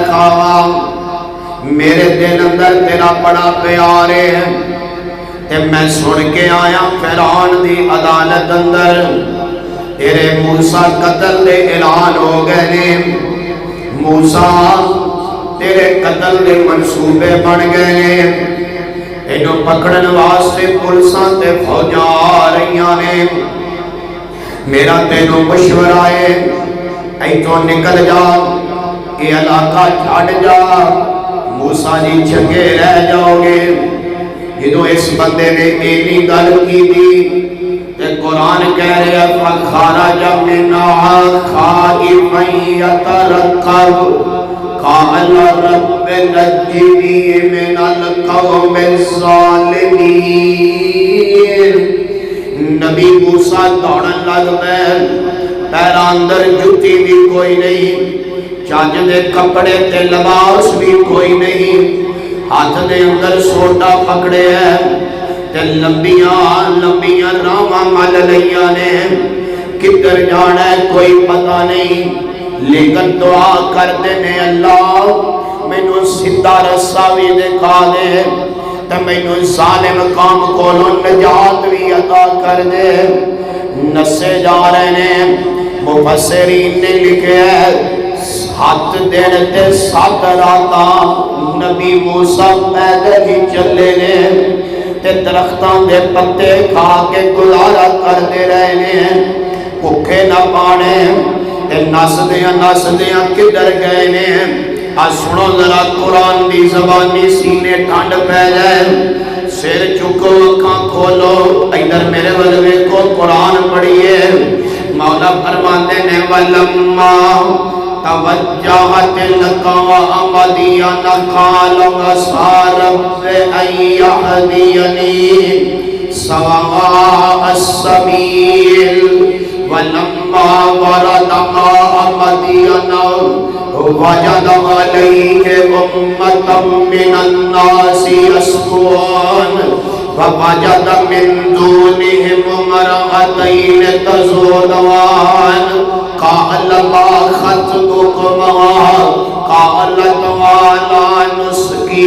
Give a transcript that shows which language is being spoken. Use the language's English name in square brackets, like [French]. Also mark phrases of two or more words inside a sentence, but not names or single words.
[Punjabi] خواہ، میرے دل اندر تیرا بڑا پیار ہے، تے میں سن کے آیا فرعون دی عدالت اندر تیرے موسیٰ قتل دے اعلان ہو گئے نے، موسیٰ تیرے قتل دے منصوبے بن گئے نے، انہوں پکڑن واسطے پولیساں تے فوجاں آ رہیاں نے، میرا تینوں مشورہ ہے ایتھوں نکل جا، یہ علاقہ چھاڑ جا، موسیٰ جی چنگے رہ جاؤ گے۔ جدوں اس بندے نے اینی گل کی دی تے قرآن کہہ رہا [Arabic] فَخَرَجَ مِنْهَا خَائِفًا يَتَرَقَّبُ قَالَ رَبِّ نَجِّنِي مِنَ الْقَوْمِ الظَّالِمِينَ۔ [Punjabi] نبی موسیٰ دوڑن لگ پئے، پیراں اندر جُتی بھی کوئی نہیں، چاچ دے کپڑے تے لباس بھی کوئی نہیں، ہاتھ دے اندر سوٹا پکڑے ہیں تے لمبیاں راواں مل لئیاں نے، کدھر جانا ہے کوئی پتہ نہیں، لیکن دعا کرتے نے اللہ مینوں سیدھا رستہ بھی دکھا دے تے مینوں ظالم قوم کولوں نجات بھی عطا کر دے۔ نسے جا رہے ہیں، مفسرین نے لکھے ہے 7 دن تے 7 راتاں نبی موسیٰ پیدل ہی چلے نے تے درختاں دے پتے کھا کے گزارا کرتے رہے ہیں، بھوکے نہ پانے تے نسدیاں کدھر گئے نے۔ آج سنو ذرا قرآن دی زبانی سینے ٹھنڈ پہ جائے، سر چکو اکھاں کھولو ادھر میرے ولوے کو قرآن پڑھیے۔ مولا فرماتے نے [Arabic] وَلَمَّا توجہ تلقاء مدین قال عسى رب ان يهديني سواء السبيل ولما ورد ماء مدینہ وجد علیہ امتا من الناس یسکون ووجد من دونہم امرأتین تذودان قال ما خطبكما قالت لا نسقي